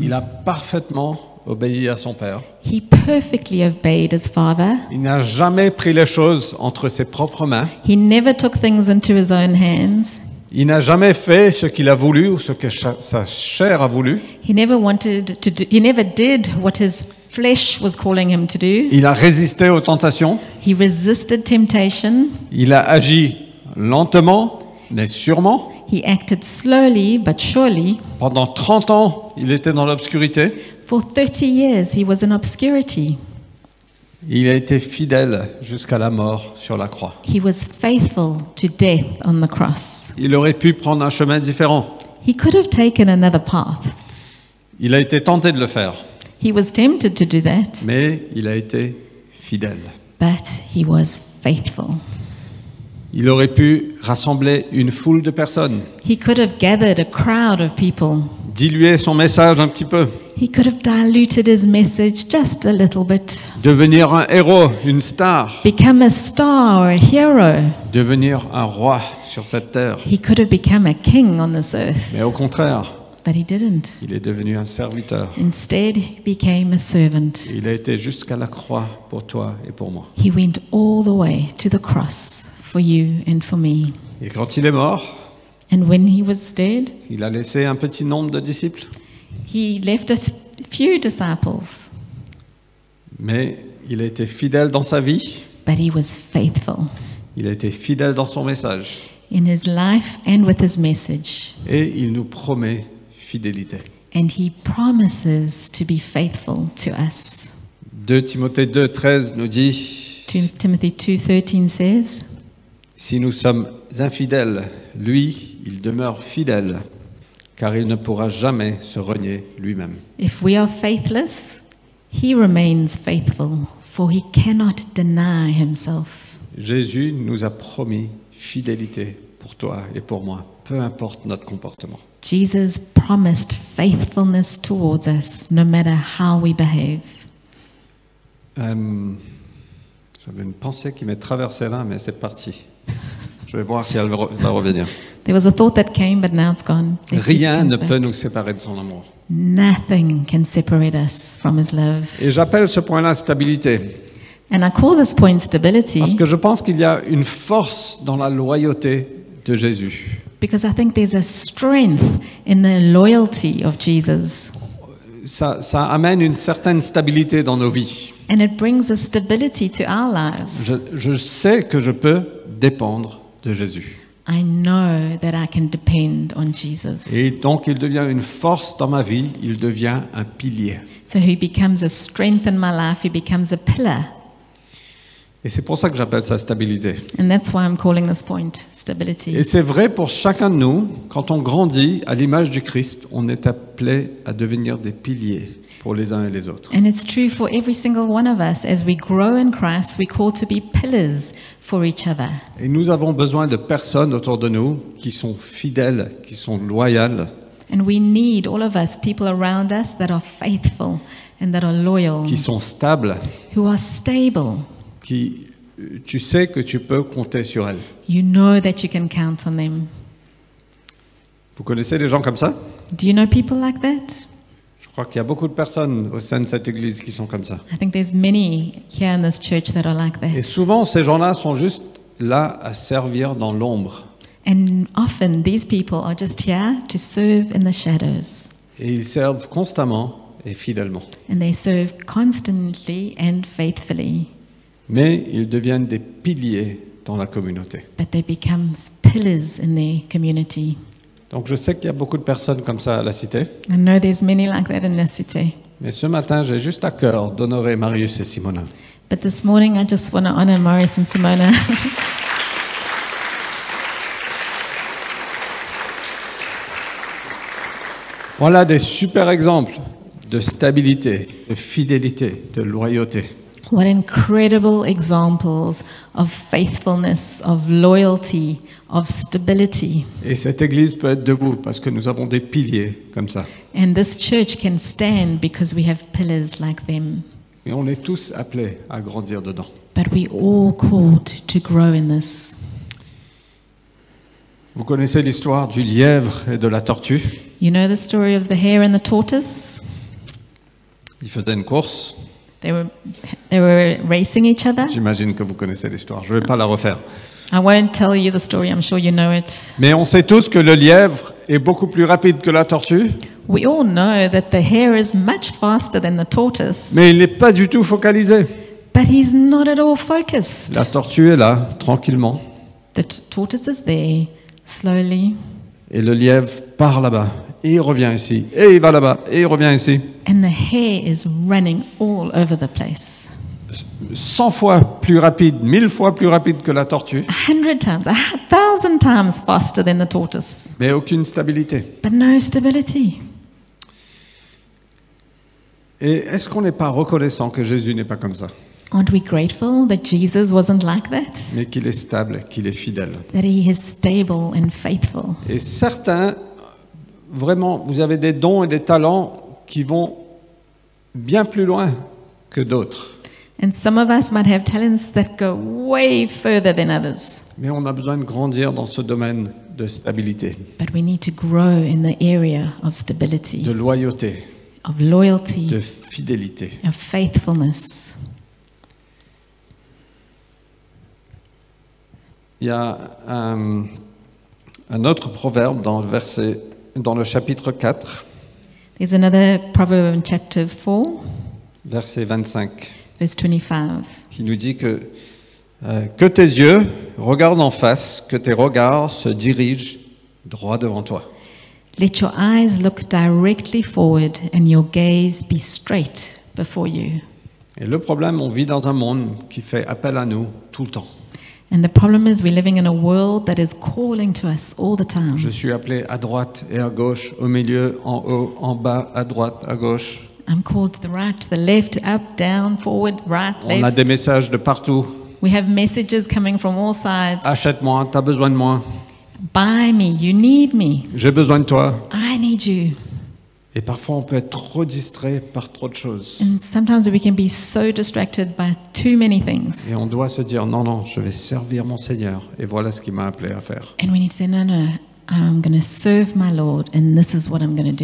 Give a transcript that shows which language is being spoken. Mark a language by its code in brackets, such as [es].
[fr] Il a parfaitement obéi à son Père. [en] He perfectly obeyed his father. [fr] Il n'a jamais pris les choses entre ses propres mains. [en] He never took things into his own hands. [fr] Il n'a jamais fait ce qu'il a voulu ou ce que sa chair a voulu. [en] He never did what his flesh was calling him to do. [fr] Il a résisté aux tentations. [en] He resisted temptation. [fr] Il a agi lentement, mais sûrement. [en] He acted slowly but surely. [fr] Pendant 30 ans, il était dans l'obscurité. [en] For 30 years he was in obscurity. [fr] Il a été fidèle jusqu'à la mort sur la croix. [en] He was faithful to death on the cross. [fr] Il aurait pu prendre un chemin différent. [en] He could have taken another path. [fr] Il a été tenté de le faire, [en] He was tempted to do that, [fr] mais il a été fidèle. [en] but he was faithful. [fr] Il aurait pu rassembler une foule de personnes, [en] He could have gathered a crowd of people. [fr] diluer son message un petit peu, [en] He could have diluted his message just a little bit, [fr] devenir un héros, une star, [en] become a star or a hero. [fr] devenir un roi sur cette terre. [en] He could have become a king on this earth. [fr] Mais au contraire, [en] but he didn't. [fr] Il est devenu un serviteur. [en] Instead, he became a servant. [fr] Il a été jusqu'à la croix pour toi et pour moi. [en] He went all the way to the cross for you and for me. [fr] Et quand il est mort, [en] And when he was dead, [fr] il a laissé un petit nombre de disciples. [en] he left us few disciples, [fr] Mais il a été fidèle dans sa vie. [en] but he was faithful [fr] Il a été fidèle dans son message. [en] in his life and with his message. [fr] Et il nous promet fidélité. [en] And he promises to be faithful to us. [fr] 2 Timothée 2,13 nous dit, [en] 2 Timothy 2:13 says, [fr] si nous sommes infidèles, lui, il demeure fidèle, car il ne pourra jamais se renier lui-même. [en] if we are faithless, he remains faithful, for he cannot deny himself. [fr] Jésus nous a promis fidélité pour toi et pour moi, peu importe notre comportement. [en] Jesus promised faithfulness towards us, no matter how we behave. [fr] J'avais une pensée qui m'est traversée là, mais c'est parti. Je vais voir si elle va revenir. [en] There was a thought that came, but now it's gone. Let's see if it [fr] Rien [en] comes [fr] ne [en] back. [fr] peut nous séparer de son amour. [en] Nothing can separate us from his love. [fr] Et j'appelle ce point-là stabilité, [en] And I call this point stability [fr] parce que je pense qu'il y a une force dans la loyauté de Jésus. [en] because I think there's a strength in the loyalty of Jesus. [fr] Ça amène une certaine stabilité dans nos vies. [en] And it brings a stability to our lives. [fr] Je sais que je peux dépendre de Jésus. [en] I know that I can depend on Jesus. [fr] Et donc il devient une force dans ma vie, il devient un pilier. [en] So he becomes a strength in my life, he becomes a pillar. [fr] Et c'est pour ça que j'appelle ça stabilité. [en] And that's why I'm calling this point stability. [fr] Et c'est vrai pour chacun de nous, quand on grandit à l'image du Christ, on est appelé à devenir des piliers pour les uns et les autres. [en] And it's true for every single one of us. As we grow in Christ, we're called to be pillars for each other. [fr] Et nous avons besoin de personnes autour de nous qui sont fidèles, qui sont loyales, [en] And we need, all of us, people around us that are faithful and that are loyal, [fr] qui sont stables, [en] who are stable. [fr] qui, tu sais que tu peux compter sur elles. [en] You know that you can count on them. [fr] Vous connaissez des gens comme ça? [en] Do you know people like that? [fr] Je crois qu'il y a beaucoup de personnes au sein de cette église qui sont comme ça. [en] I think there's many here in this church that are like [fr] Et [en] that. [fr] souvent, ces gens-là sont juste là à servir dans l'ombre. [en] And often these people are just here to serve in the shadows. [fr] Et ils servent constamment et fidèlement. [en] And they serve constantly and faithfully. [fr] Mais ils deviennent des piliers dans la communauté. [en] But they become pillars in their community. [fr] Donc je sais qu'il y a beaucoup de personnes comme ça à la cité. [en] I know there's many like that in the city. [fr] Mais ce matin, j'ai juste à cœur d'honorer Marius et Simona. [en] But this morning I just want to honor Morris and Simona. [fr] Voilà des super exemples de stabilité, de fidélité, de loyauté. [en] What incredible examples of faithfulness, of loyalty, of stability. [fr] Et cette église peut être debout parce que nous avons des piliers comme ça. [en] And this church can stand because we have pillars like them. [fr] Et on est tous appelés à grandir dedans. [en] But we all called to grow in this. [fr] Vous connaissez l'histoire du lièvre et de la tortue? [en] You know the story of the hare and the tortoise? [fr] Ils faisaient une course. [en] They were racing each other. [fr] J'imagine que vous connaissez l'histoire. Je ne vais pas la refaire. [en] I won't tell you the story, I'm sure you know it. [fr] Mais on sait tous que le lièvre est beaucoup plus rapide que la tortue, [en] We all know that the hare is much faster than the tortoise, [fr] mais il n'est pas du tout focalisé. [en] but he's not at all focused. [fr] La tortue est là, tranquillement, [en] The tortoise is there, slowly, [fr] et le lièvre part là-bas, et il revient ici, et il va là-bas, et il revient ici. [en] and the hare is running all over the place. [fr] 100 fois plus rapide, 1000 fois plus rapide que la tortue, [en] 100 times, 1,000 times faster than the tortoise, [fr] mais aucune stabilité. [en] but no stability. [fr] Et est-ce qu'on n'est pas reconnaissant que Jésus n'est pas comme ça, [en] Aren't we grateful that Jesus wasn't like that? [fr] mais qu'il est stable, qu'il est fidèle? [en] That he is stable and faithful. [fr] Et certains, vraiment, vous avez des dons et des talents qui vont bien plus loin que d'autres. [en] And some of us might have talents that go way further than others. [fr] Mais on a besoin de grandir dans ce domaine de stabilité, [en] but we need to grow in the area of stability, [fr] de loyauté, [en] of loyalty, [fr] de fidélité. [en] of faithfulness. [fr] Il y a un autre proverbe dans le chapitre 4, [en] There's another proverb in chapter 4, [fr] verset 25, [en] verse 25. [fr] qui nous dit que tes yeux regardent en face, que tes regards se dirigent droit devant toi. [en] Let your eyes look directly forward and your gaze be straight before you. [fr] Et le problème, on vit dans un monde qui fait appel à nous tout le temps. [en] And the problem is we're living in a world that is calling to us all the time. [fr] Je suis appelé à droite et à gauche, au milieu, en haut, en bas, à droite, à gauche. [en] I'm called to the right, to the left, up, down, forward, right, [fr] On a [en] left. [fr] des messages de partout. [en] We have messages coming from all sides. [fr] Achète-moi, t'as besoin de moi. [en] Buy me, you need me, [fr] J'ai besoin de toi. [en] I need you. [fr] Et parfois, on peut être trop distrait par trop de choses. [en] And sometimes we can be so distracted by too many things. [fr] Et on doit se dire, non, non, je vais servir mon Seigneur. Et voilà ce qu'il m'a appelé à faire. [en] And we need to say, no, I'm going to serve my Lord, and this is what I'm going to